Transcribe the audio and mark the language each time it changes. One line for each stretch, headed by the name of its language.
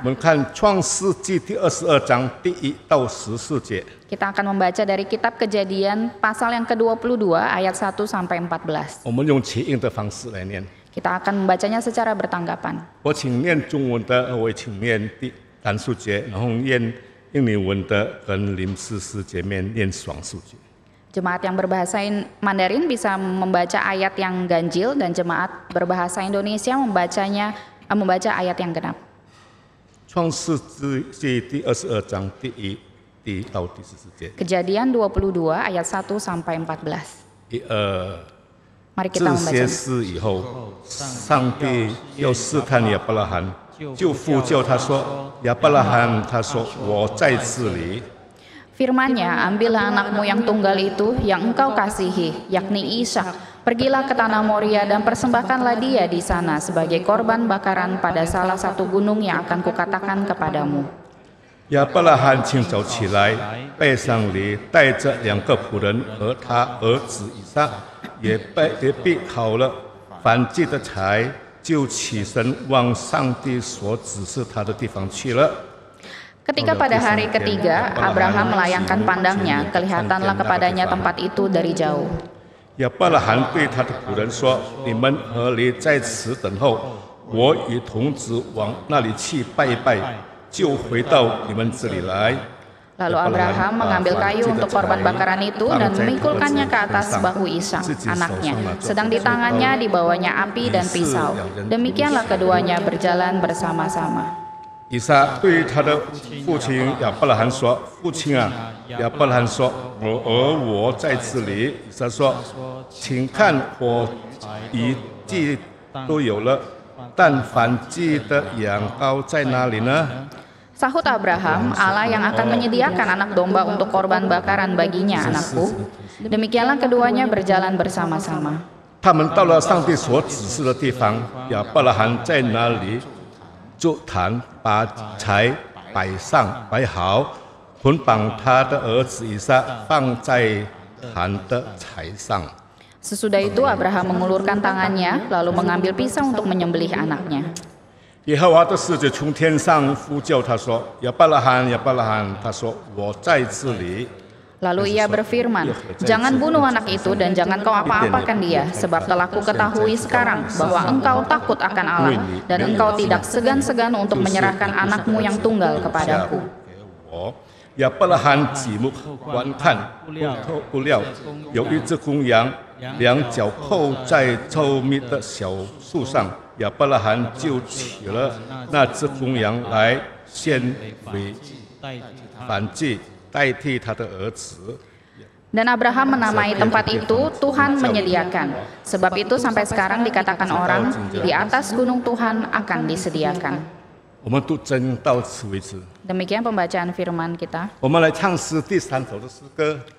Chinese: 我们看创世纪第22章第1到14节。
Indonesian: Kita akan membaca dari kitab Kejadian pasal yang ke-22 ayat 1 sampai 14.
Chinese: 我们用起应的方式来念。
Indonesian: Kita akan membacanya secara bertanggapan.
Chinese: 我请念中文的，我也请念第单数节，然后念印尼文的跟林思思姐妹念双数节。
Indonesian: Jemaat yang berbahasa Mandarin bisa membaca ayat yang ganjil dan jemaat berbahasa Indonesia membaca ayat yang genap.
Chinese: 创世纪第22章第1到第14节。
Indonesian: Kejadian 22 ayat 1 sampai 14.
Chinese: 这
Indonesian: Mari kita
Chinese: 些事以后，上帝又试探亚伯拉罕，就呼叫他说：“亚伯拉罕，他说我在这里。”
Indonesian: Firman-Nya, ambillah anakmu yang tunggal itu yang engkau kasihi, yakni Ishak. Pergilah ke tanah Moria dan persembahkanlah dia di sana sebagai korban bakaran pada salah satu gunung yang akan kukatakan kepadamu.
Chinese: 亚伯拉罕清早起来，背上驴，带着2个仆人和他儿子以撒，也备好了燔祭的柴，就起身往上帝所指示他的地方去了。
Indonesian: Ketika pada hari ketiga Abraham melayangkan pandangnya, kelihatanlah kepadanya tempat itu dari jauh.
Chinese: 亚伯拉罕对他的仆人说：“你们何离在此等候？我与童子往那里去拜一拜，就回到你们这里来。”
Indonesian: Lalu Abraham mengambil kayu untuk korban bakaran itu dan memikulkannya ke atas bahu Ishak, anaknya. Sedang di tangannya dibawanya api dan pisau. Demikianlah keduanya berjalan bersama-sama.
Chinese: 以撒对他的父亲亚伯拉罕说：“父亲啊！” 亚伯拉罕说：“我在这里。” 以撒说：“请看，火与祭都有了，但燔祭的羊羔在哪里呢？”
Indonesian: Sahut Abraham, Allah yang akan menyediakan anak domba untuk korban bakaran baginya, anakku. Demikianlah keduanya berjalan bersama-sama.
Chinese: 他们到了上帝所指示的地方，亚伯拉罕在那里筑坛，把柴摆上，摆好，捆绑他的儿子以撒，放在坛的柴上。
Indonesian: Sesudah itu Abraham mengulurkan tangannya, lalu mengambil pisau untuk menyembelih anaknya.
Chinese: 耶和华的使者从天上呼叫他说：“亚伯拉罕，亚伯拉罕。” 他说：“我在这里。”
Indonesian: Lalu ia berfirman, "Jangan bunuh anak itu dan jangan kau apa-apakan dia, sebab telah kuketahui sekarang bahwa engkau takut akan Allah dan engkau tidak segan-segan untuk menyerahkan anakmu yang tunggal kepadaku."
Chinese: 亚伯拉罕举目观看，不料有一只公羊，两脚扣在稠密的小树上。亚伯拉罕就取了那只公羊来献为燔祭，代替他的儿子。
Indonesian: Dan Abraham menamai tempat itu Tuhan menyediakan. Sebab itu sampai sekarang dikatakan orang, di atas gunung Tuhan akan disediakan.
Chinese: 我们读经到此为止。
Indonesian: Demikian pembacaan firman kita.
Chinese: 我们来唱诗第3首的诗歌。